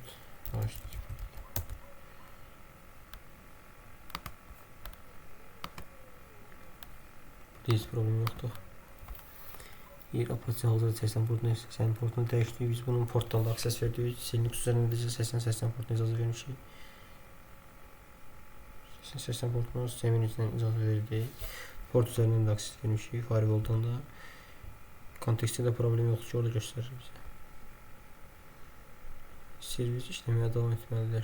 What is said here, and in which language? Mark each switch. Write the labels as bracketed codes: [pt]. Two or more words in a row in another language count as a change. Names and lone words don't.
[tr] Açtık. Hiç problem yoktu. Bir Apache hazırda 80 portunu değiştirdik. Biz bunun porttan da akses verdik. [az] Linux üzerinde de 80 portuna icazə vermişik. [tr] 80 portunu sistemin içindən icazə verdik. Port üzerinden de akses vermişik. Firewall'dan da. [az] Kontekstdə də problem yoxdur ki, orada göstərir bizə. Servis işləməyə davam etməlidir.